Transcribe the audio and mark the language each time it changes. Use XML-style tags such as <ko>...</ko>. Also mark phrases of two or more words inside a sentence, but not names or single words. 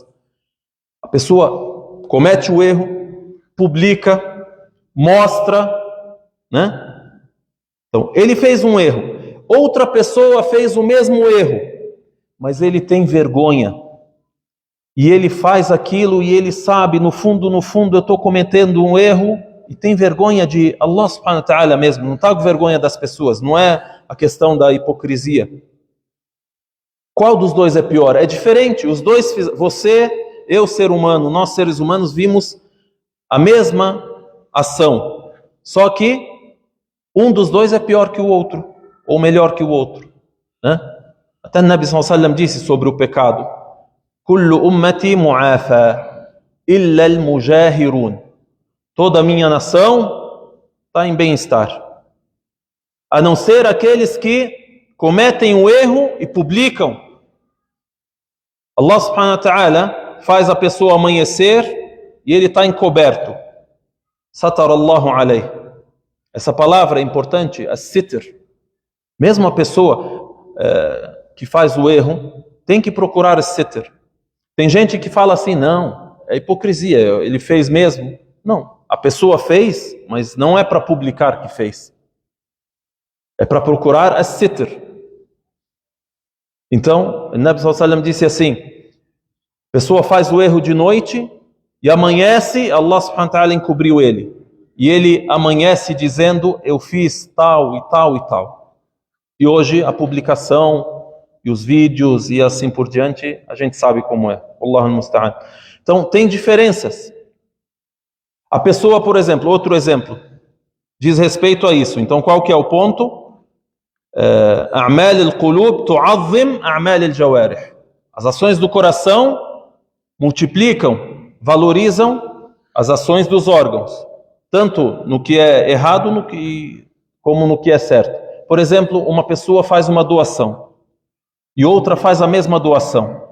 <pt>A pessoa comete o erro, publica, mostra, né? Então, ele fez um erro, outra pessoa fez o mesmo erro, mas ele tem vergonha. E ele faz aquilo e ele sabe, no fundo, eu estou cometendo um erro e tem vergonha de</pt> <ar>الله سبحانه وتعالى</ar> <pt>mesmo, não está com vergonha das pessoas, não é a questão da hipocrisia. Qual dos dois é pior? É diferente, os dois, você, eu ser humano, nós seres humanos vimos a mesma ação, só que um dos dois é pior que o outro, ou melhor que o outro, né? Até o</pt> <ar>النبي صلى الله عليه وسلم</ar> <pt>disse sobre o pecado:</pt> <ar>كل أمتي معافى إلا المجاهرون.</ar> <pt>Toda a minha nação está em bem-estar, a não ser aqueles que cometem o erro e publicam.</pt> <ar>الله سبحانه وتعالى</ar> <pt>faz a pessoa amanhecer e ele está encoberto.</pt> <ar>ستره الله عليه.</ar> <pt>Essa palavra é importante, as-sitr. Mesmo a pessoa que faz o erro tem que procurar as-sitr. Tem gente que fala assim, não, é hipocrisia, ele fez mesmo. Não, a pessoa fez, mas não é para publicar que fez. É para procurar as-sitr. Então, o</pt> <ar>النبي صلى الله عليه وسلم</ar> <pt>disse assim, a pessoa faz o erro de noite e amanhece,</pt> <ar>الله سبحانه وتعالى</ar> <pt>encobriu ele. E ele amanhece dizendo, eu fiz tal e tal e tal. E hoje a publicação e os vídeos e assim por diante, a gente sabe como é.</pt> <ar>الله المستعان.</ar> <pt>Então, tem diferenças. A pessoa, por exemplo, outro exemplo, diz respeito a isso. Então, qual que é o ponto?</pt> <ar>أعمال القلوب تعظم أعمال الجوارح.</ar> <pt>As ações do coração multiplicam, valorizam as ações dos órgãos, tanto no que é errado como no que é certo. Por exemplo, uma pessoa faz uma doação e outra faz a mesma doação.</pt>